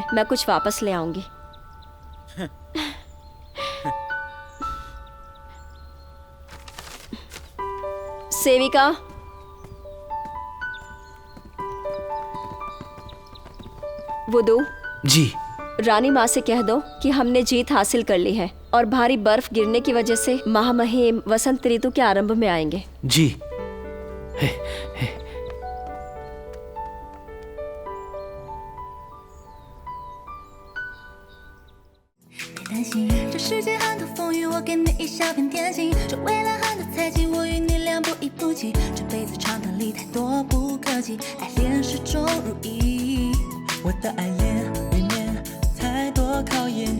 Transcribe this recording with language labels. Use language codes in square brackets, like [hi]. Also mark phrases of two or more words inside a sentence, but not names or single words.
[hi] मैं कुछ वापस ले आऊंगी। सेविका, वुदू, जी। रानी माँ से कह दो कि हमने जीत हासिल कर ली है और भारी बर्फ गिरने की वजह से महामहिम वसंत ऋतु के आरंभ में आएंगे। जी। [zh] 担心这世界很多风雨，我给你一小片天心。这未来很多猜忌，我与你俩不离不弃。这辈子长短里太多不可及，爱恋始终如一。我的爱恋里面太多考验。